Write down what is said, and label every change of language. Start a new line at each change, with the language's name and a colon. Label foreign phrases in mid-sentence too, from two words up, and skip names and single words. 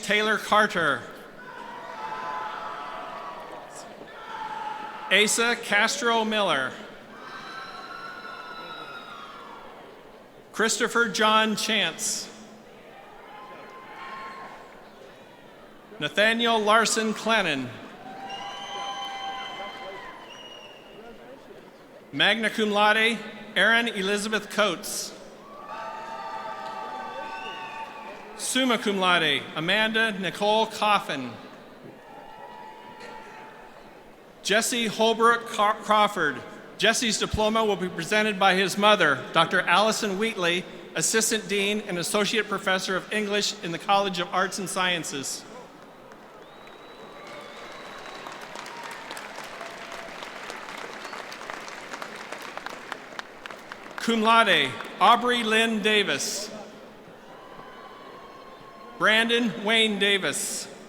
English: Taylor Carter. Asa Castro Miller. Christopher John Chance. Nathaniel Larson Clennon.
Latin: Magna cum laude,
English: Erin Elizabeth Coates.
Latin: Summa cum laude,
English: Amanda Nicole Coffin. Jesse Holbrook Crawford, Jesse's diploma will be presented by his mother, Dr. Allison Wheatley, Assistant Dean and Associate Professor of English in the College of Arts and Sciences.
Latin: Cum laude, Aubrey Lynn Davis.
English: Brandon Wayne Davis.